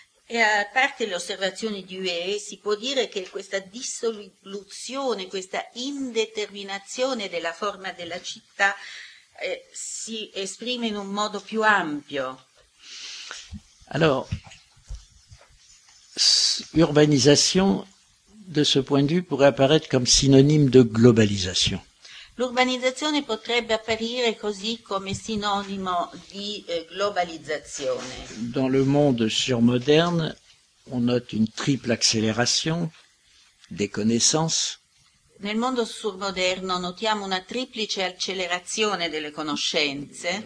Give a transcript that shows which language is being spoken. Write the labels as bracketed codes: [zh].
[it] E a parte le osservazioni di UE, si può dire che questa dissoluzione, questa indeterminazione della forma della città si esprime in un modo più ampio. [fr] Alors, urbanisation, de ce point de vue, pourrait apparaître comme synonyme de globalisation. [it] L'urbanizzazione potrebbe apparire così come sinonimo di globalizzazione. [fr] Dans le monde surmoderne, on note une triple accélération des connaissances. [it] Nel mondo surmoderno notiamo una triplice accelerazione delle conoscenze,